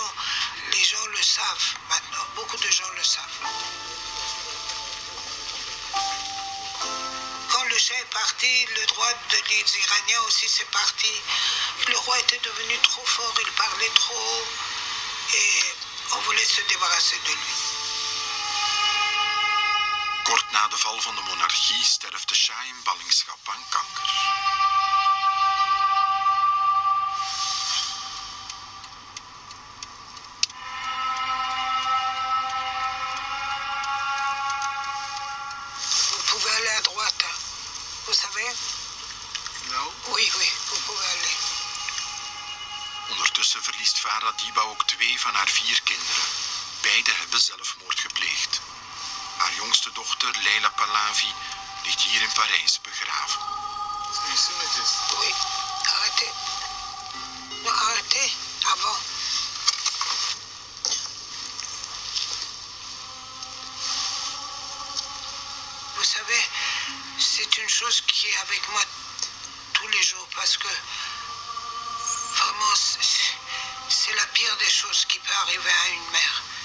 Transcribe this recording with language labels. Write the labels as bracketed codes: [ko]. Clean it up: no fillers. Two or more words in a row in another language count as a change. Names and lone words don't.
[fr] Les gens le savent maintenant, beaucoup de gens le savent. Quand le Shah est parti, le droit des Iraniens aussi c'est parti. Le roi était devenu trop fort, il parlait trop haut et on voulait se débarrasser de lui. [nl] Kort na de val van de monarchie sterft de Shah in ballingschap aan kanker. [fr] Vous pouvez aller à droite, vous savez? [nl] Nou? [fr] Oui, oui, vous pouvez aller. [nl] Ondertussen verliest Farah Diba ook 2 van haar 4 kinderen. Beide hebben zelfmoord gepleegd. Haar jongste dochter, Leila Pahlavi, ligt hier in Parijs begraven. [fr] Oui, arrêtez. Non, arrêtez, avant. Vous savez, c'est une chose qui est avec moi tous les jours parce que vraiment, c'est la pire des choses qui peut arriver à une mère.